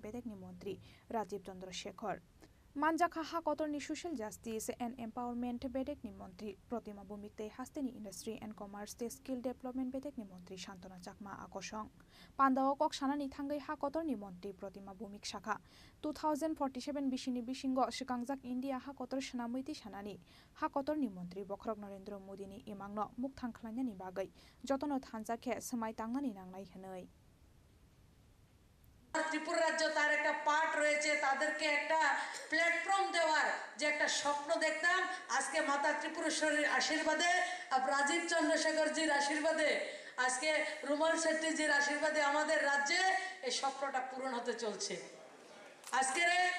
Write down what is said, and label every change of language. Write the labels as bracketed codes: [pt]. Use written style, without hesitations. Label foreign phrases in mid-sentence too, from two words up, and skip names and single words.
[trp] बेदेकनि मन्त्री राजीव चन्द्र शेखर मानजाखा हाकतरनि [en] social justice and empowerment [trp] बेदेकनि मन्त्री प्रतिमा भूमिकते हास्तेनि [en] industry and commerce [trp] ते [en] skill development [trp] बेदेकनि मन्त्री शान्तना चाकमा आकर्षण पान्दाव कक सानानि थांगै हाकतरनि मन्त्री प्रतिमा भूमिक शाखा 2047 बिसिनि बिसिंग सिकांजाक इंडिया हाकतर सनामैति सानानि हाकतरनि मन्त्री बखरक नरेन्द्र मोदीनि इमांनो मुख थांख्लायनायनि बागै जतन थानजाखे समाय तांनानि नांनाय हनै [bn] ত্রিপুরা রাজ্য তার একটা পার্ট রয়েছে তাদেরকে একটা প্ল্যাটফর্ম দেওয়ার যে একটা স্বপ্ন দেখতাম আজকে মাতা ত্রিপুরেশ্বরীর আশীর্বাদে রাজীব চন্দ্রশেখরজির আশীর্বাদে আজকে রুমাল শেট্টিজির আশীর্বাদে আমাদের রাজ্যে এই স্বপ্নটা পূরণ হতে চলছে আজকের